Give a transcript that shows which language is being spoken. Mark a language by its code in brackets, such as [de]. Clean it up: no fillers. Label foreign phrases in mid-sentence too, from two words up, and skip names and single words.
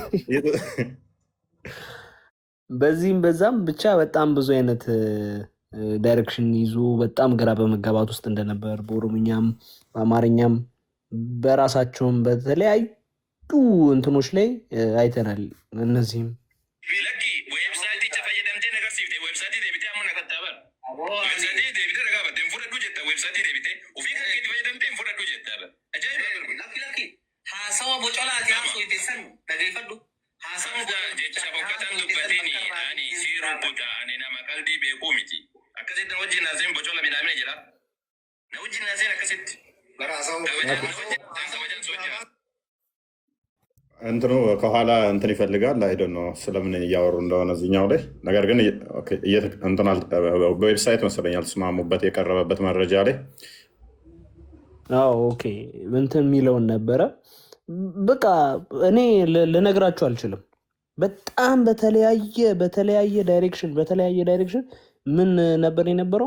[am] በዚህም በዛም ብቻ በጣም ብዙ አይነት ዳይሬክሽን ይዞ በጣም ግራ በመጋባት ውስጥ እንደነበር በኦሮምኛም በአማርኛም በራሳቸውም በተለያዩ እንትኖች ላይ አይተናል። እነዚህም ዌብሳይት [om] sadi deebite ofii kan keetti fayyadamtee hin fudhadhu jettaadha. Ajaa'iba! Lakki haasawa bocolaati haasoo itti san dhageeffadhu. Haasawa jecha boqqotaan dubbateen ani siiruu buta ani nama qalbii beekuu miti. Akkasitti na wajjin haasawin bocola midhaamee jira. Na wajjin haasawin akkasitti. [am] እንትኑ ከኋላ እንትን ይፈልጋል አይደ ነው ስለምን እያወሩ እንደሆነ እዚኛው ላይ ነገር ግን በዌብሳይት መሰለኝ ያልተስማሙበት የቀረበበት መረጃ ላይ ኦኬ እንትን የሚለውን ነበረ። በቃ እኔ ልነግራችሁ አልችልም። በጣም በተለያየ ዳይሬክሽን ምን ነበር የነበረው?